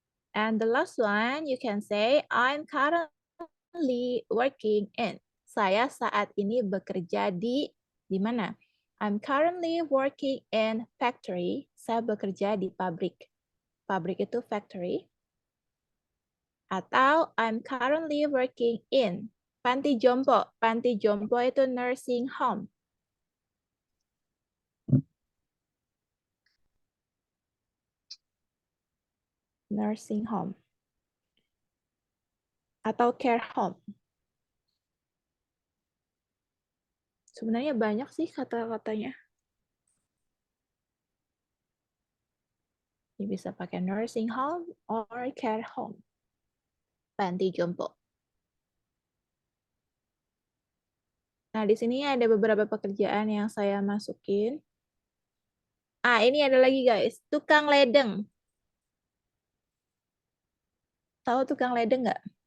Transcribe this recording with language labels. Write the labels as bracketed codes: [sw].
[en] And the last one, you can say, I'm currently working in. [id] Saya saat ini bekerja di mana? [en] I'm currently working in factory. [id] Saya bekerja di pabrik. Pabrik itu factory. Atau [en] I'm currently working in [id] panti jompo. Panti jompo itu nursing home. [en] Nursing home. Atau care home. [id] Sebenarnya banyak sih kata-katanya. Ini bisa pakai nursing home or care home. Panti jompo. Nah, di sini ada beberapa pekerjaan yang saya masukin. Ini ada lagi guys, tukang ledeng. Tahu tukang ledeng nggak?